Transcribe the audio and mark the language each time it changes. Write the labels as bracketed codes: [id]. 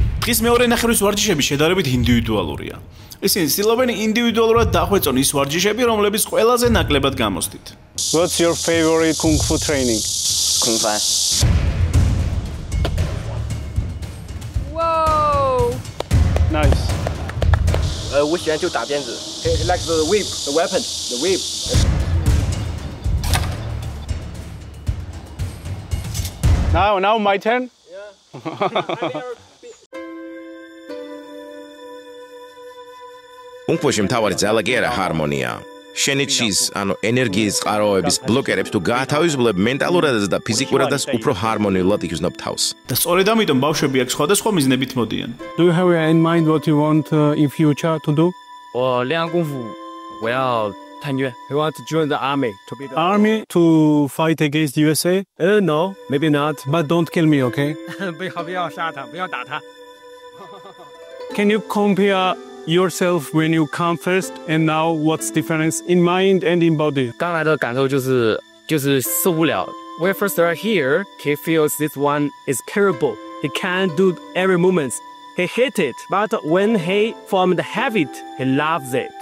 [ka] ის მეორე ნახევრის ვარჯიშები შედარებით ინდივიდუალურია. ისინი ცდილობენ ინდივიდუალურად დახვეწონ ის ვარჯიშები, რომლებიც ყველაზე ნაკლებად გამოსდით. [en] What's your favorite kung fu training? Kung Fu. Whoa! Nice. [zh] 我喜欢就打鞭子 [en] ，like the whip, the weapon, the whip. Now my turn. [ka] კუნგ-ფუში მთავარი ძალა კი არა ჰარმონია. შენიჩის, ანუ ენერგიის წყაროების ბლოკერებს თუ გაათავისუფლებ მენტალურადაც და ფიზიკურადაც უფრო ჰარმონიულად იგრძნობ თავს. და სწორედ ამიტომ ბავშვები აქ სხვადასხვა მიზნებით მოდიან. [en] Do you have in mind what you want in future to do? [zh] 我练功夫，我要参军。 [en] I want to join the army to be the Army to fight against USA? No, maybe not. But don't kill me, okay? [zh] 不要杀他，不要打他。 [en] Can you compare yourself when you come first and now what's difference in mind and in body? [zh] 刚来的感受就是受不了。 [en] When first are here, he feels this one is terrible. He can't do every moment. He hates it, but when he formed the habit, he loves it.